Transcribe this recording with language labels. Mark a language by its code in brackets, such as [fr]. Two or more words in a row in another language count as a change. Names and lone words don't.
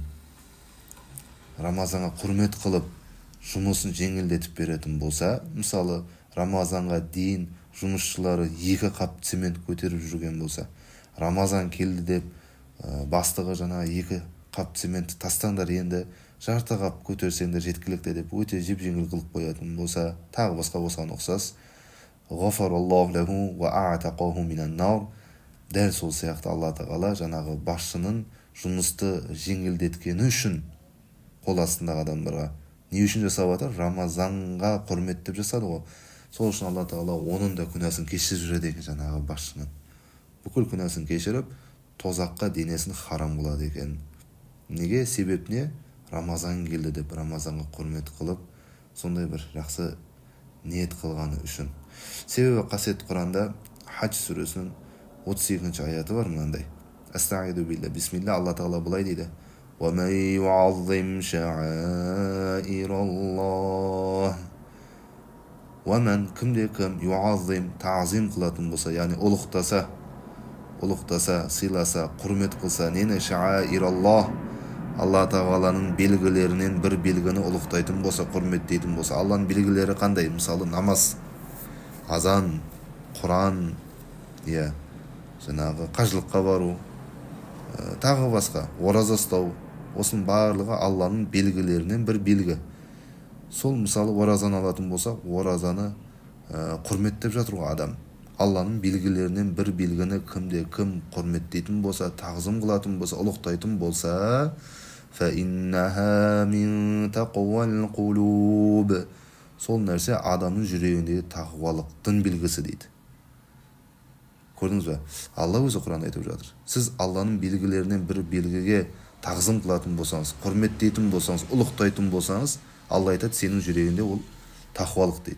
[kk] Рамазанға құрмет қылып, жұмысын жеңілдетіп беретін болса, мысалы, Рамазанға дейін жұмысшылары 2 қап цемент көтеріп жүрген болса, Рамазан келді деп, бастығы жаңа 2 қап цементті тастаңдар, енді жарты қап көтерсеңдер жеткілікті деп өте жеп-жеңіл қылып қоятын болса, тағы басқа осыған ұқсас, [ar] غفر الله له وأعتقه من النار, [kk] дәл сол сияқты Алла Тағала жаңағы басшының жұмысты жеңілдеткені үшін қол астындағы адамдарға не үшін жасап жатыр? Рамазанға құрмет деп жасады ғой. Сол үшін Алла Тағала оның да күнәсін кешіріп жүреді екен, жаңағы басшының. Бүкіл күнәсін кешіріп, тозаққа денесін харам қылады екен. Неге? Себеп не? Рамазан келді деп, Рамазанға құрмет қылып, сондай бір жақсы ниет қылғаны үшін. Себебі қасиетті Құранда Хадж сүресінің 32-ші аяты бар мынандай. [ar] أعوذ بالله، بسم الله, [kk] Алла Тағала былай дейді: [ar] وَمَنْ يُعَظِّمْ شَعَائِرَ اللَّهِ وَمَنْ [kk] кімде-кім юазим тазим қылатын болса, яғни ұлықтаса, сыйласа, құрмет қылса, нені? Шааираллах, Алла Тағаланың белгілерінен бір белгіні ұлықтайтын болса, құрметтейтін болса. Алланың белгілері қандай? Мысалы намаз, азан, Құран, жаңағы қажылыққа бару, тағы басқа, ораза ұстау. Осының барлығы Алланың белгілерінен бір белгі. Сол мысалы оразаны алатын болсақ, оразаны құрметтеп жатыр ғой адам. Алланың белгілерінен бір белгіні кім құрметтейтін болса, тағзым қылатын болса, ұлықтайтын болса, [ar] فَإِنَّهَا مِنْ تَقْوَى الْقُلُوبِ, [kk] сол нәрсе адамның жүрегіндегі тақуалықтың белгісі дейді. Көрдіңіз бе? Алла өзі Құранда айтып жатыр. Сіз Алланың белгілерінен бір белгіге тағзым қылатын болсаңыз, құрметтейтін болсаңыз, ұлықтайтын болсаңыз, Алла айтады, сенің жүрегінде ол тақуалық дейді.